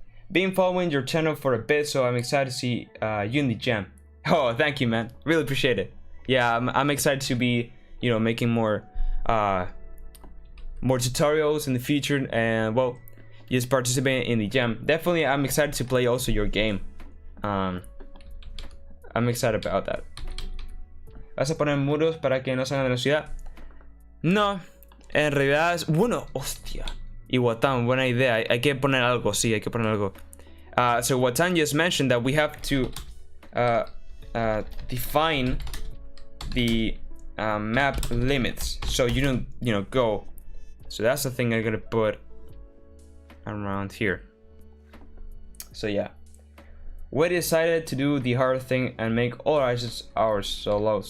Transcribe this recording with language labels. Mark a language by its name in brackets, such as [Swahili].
[English] Been following your channel for a bit, so I'm excited to see you in the jam. Oh, thank you, man. Really appreciate it. Yeah, I'm excited to be, you know, making more tutorials in the future, and well, just participate in the jam. Definitely, I'm excited to play also your game. I'm excited about that. [Spanish] ¿Vas a poner muros para que no salgan de la ciudad? No, en realidad es... Bueno, hostia. Y Watan, buena idea. Hay que poner algo, sí, hay que poner algo. [English] So Watan just mentioned that we have to define the map limits, so you don't, you know, go. So that's the thing I'm gonna put around here. So yeah, we decided to do the hard thing and make all items ours solo.